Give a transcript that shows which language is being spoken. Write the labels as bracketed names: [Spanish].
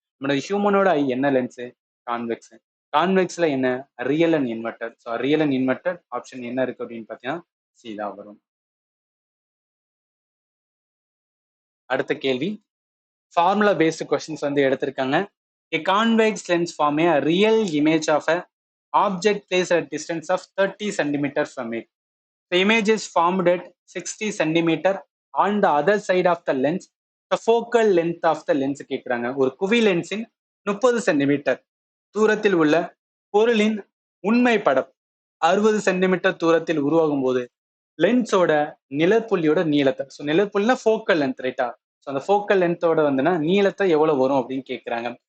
[Tamil] நம்மளோட ஹியூமனோட ஐ என்ன lens, convex. கான்வெக்ஸ்ல என்ன, real and inverted. So real and inverted option என்ன இருக்கு அப்படின்னு பார்த்தீங்கன்னா சி தான் வரும். அடுத்த கேள்வி ஃபார்முலா பேஸ்டு கொஸ்டின்ஸ் வந்து எடுத்திருக்காங்க. [English] A convex lens form a real image of a object placed at distance of 30 cm from it. The image is formed at 60 cm on the other side of the lens. The focal length of the lens [Tamil] கேட்குறாங்க. ஒரு குவி லென்ஸின் 30 centimetre தூரத்தில் உள்ள பொருளின் உண்மை படம் 60 centimetre தூரத்தில் உருவாகும் போது லென்ஸோட நிழற்புள்ளியோட நீளத்தை, ஸோ நிழற்புள்ளினா ஃபோக்கல் லென்த் ரைட்டா. ஸோ அந்த ஃபோக்கல் லென்த்தோட வந்துன்னா நீளத்தை எவ்வளவு வரும் அப்படின்னு கேட்குறாங்க.